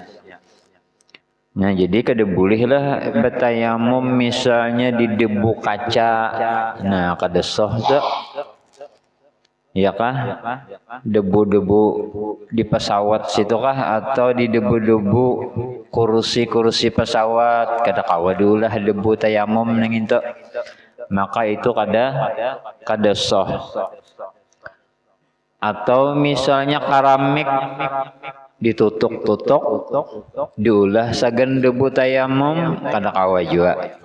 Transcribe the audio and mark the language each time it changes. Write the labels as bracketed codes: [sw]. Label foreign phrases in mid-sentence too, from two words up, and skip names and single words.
[bjn] Nah, jadi kada bolehlah bertayamum misalnya di debu kaca. Nah, kada sah tuh. Ya kah? Debu-debu di pesawat situ kah atau di debu-debu kursi-kursi pesawat, kada kawa dulah debu tayamum nang itu. Maka itu kada sah. Atau misalnya keramik ditutuk-tutuk diulah sagan debu tayamum, kada kawa juga.